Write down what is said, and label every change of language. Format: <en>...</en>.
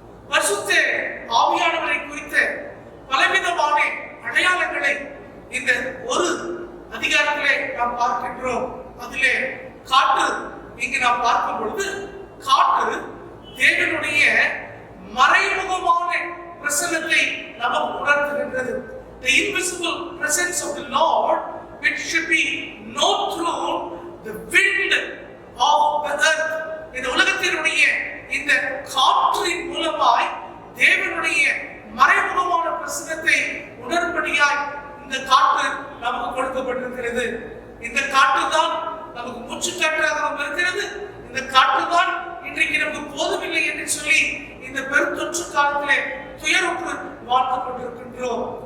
<ta>பரிசுத்த ஆவியானவரை குறித்த பலவிதமான அடையாளங்களை இந்த ஒரு அதிகாரத்திலே நாம் பார்க்கின்றோம். அதிலே காற்று இங்கு நாம் பார்க்கும் பொழுது காற்று தேவனுடைய மறைமுகமான பிரசன்னத்தை நமக்கு உணர்த்துகின்றது.</ta> <en>The invisible presence of the Lord, which should be known through the wind of the earth.</en> <ta>இந்த உலகத்தினுடைய இந்த காற்றின் மூலமாய் தேவனுடைய மறைமுகமான பிரசன்னத்தை உணரும்படியாய் இந்த காற்று நமக்கு கொடுக்கப்பட்டிருக்கிறது. இந்த காற்று தான் நமக்கு மூச்சு காற்றாக இருக்கிறது. இந்த காற்று தான் இன்றைக்கு நமக்கு போதவில்லை என்று சொல்லி இந்த பெருந்தொற்று காலத்திலே துயருற்று வாழ்ந்து கொண்டிருக்கின்றோம்.</ta>